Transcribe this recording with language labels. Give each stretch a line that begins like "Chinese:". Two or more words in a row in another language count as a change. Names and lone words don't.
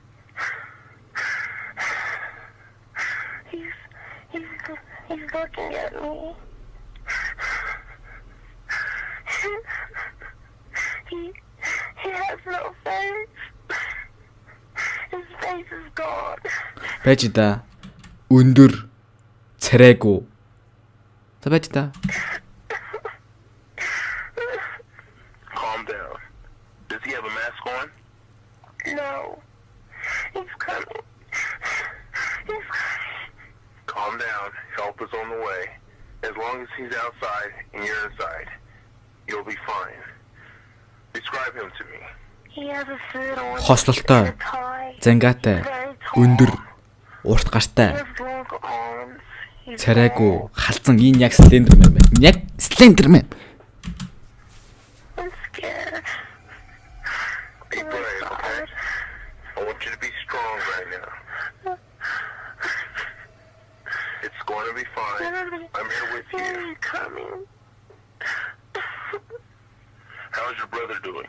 English: He's looking at me. He has no face. His face is gone.
Mongolian: Байж да. Өндөр царайгүй. За байж да.
English: Calm down. Does he have a mask on? No. He's coming. Calm down. Help is on the way. As long as he's outside and you're inside, you'll be fine. Describe him to me. He has a suit on.
Mongolian: Хослолтой. Зангаатай. Өндөр. Урт гартай. Царайгүй. Халзан энэ яг Слендермен байна. Яг Слендермен.
English: I'm scared. Be brave, okay? I want you to be strong right now. It's going to be fine. I'm here with you. Where are you coming? How's your brother doing?